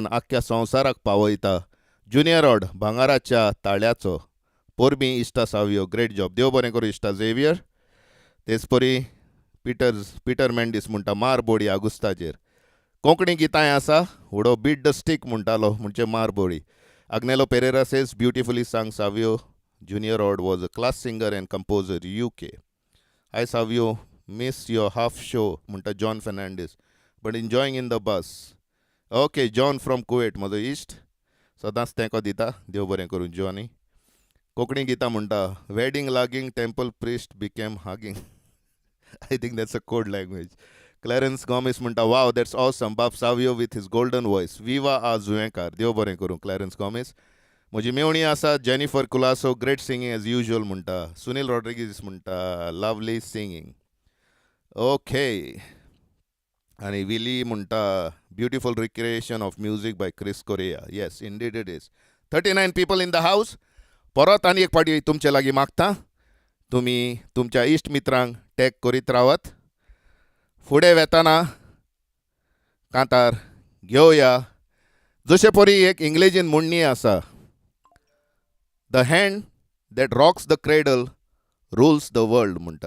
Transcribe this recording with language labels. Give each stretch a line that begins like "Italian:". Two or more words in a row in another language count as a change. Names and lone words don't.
Konkani: आख्ख्या संवसाराक पावयता ज्युनियर ऑड भांगाराच्या ताळ्याचो पोरबी इश्टा सावियो
English: great job
Konkani: देव बरें करूं इश्टा झेवियर तेच परी पिटर मेंडीस म्हणटा मार बोडी आगुस्ताचेर कोंकणी गितांय आसा हुडो
English: beat the stick
Konkani: म्हणटालो म्हणजे मार बोडी
English: Agnello Pereira says, beautifully sung Savio. Junior Rod was a class singer and composer, UK. Hi Savio, Miss your half show म्हणटा जॉन फर्नांडीस but enjoying in the bus.
Konkani: ओके, जॉन फ्रॉम कुवेट म्हजो इश्ट सदांच तेंको दिता. देव बरें करूं जॉनी. कोंकणी गितां म्हणटा
English: wedding lagging temple priest became hugging. I think that's a code language. क्लॅरन्स गॉमिस म्हणटा wow that's awesome. Bab Savio with his golden voice.
Konkani: विवा आ जुवेकार. देव बरें करूं क्लॅरन्स गॉमिस. म्हजी मेवणी आसा जेनिफर कुलासो
English: great singing as usual
Konkani: म्हणटा. सुनील रॉड्रिगीस म्हणटा
English: lovely singing.
Konkani: ओके. आणि विली म्हणटा
English: beautiful recreation of music by Chris Correia. Yes indeed it is. 39 people in the house.
Konkani: परत आनी एक पाटी तुमचे लागीं मागता तुमी तुमच्या इश्ट मित्रांक टॅग करीत रावत. फुडें वेताना कांतार घेवया. जशे परी एक इंग्लिशीन म्हणणी आसा,
English: the hand that rocks the cradle rules the world
Konkani: म्हणटात.